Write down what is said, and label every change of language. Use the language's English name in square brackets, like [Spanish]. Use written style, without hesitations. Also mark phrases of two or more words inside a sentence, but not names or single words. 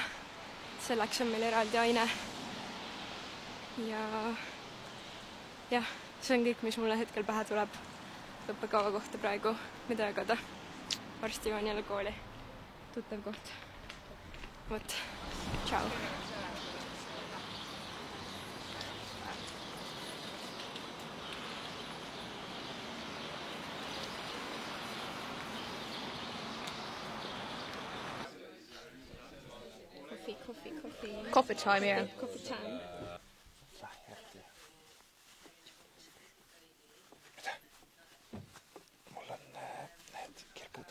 [Estonian] Selleks on meil eraldi aine. Ja jah, see on kõik, mis mulle hetkel pähe tuleb õppekava kohta praegu, mida jagada. Varsti joon jälle kooli. Tuttav koht. Vot, tšau. [English] Coffee. Coffee time, yeah. Coffee time. [Estonian] Mul on need kirpud.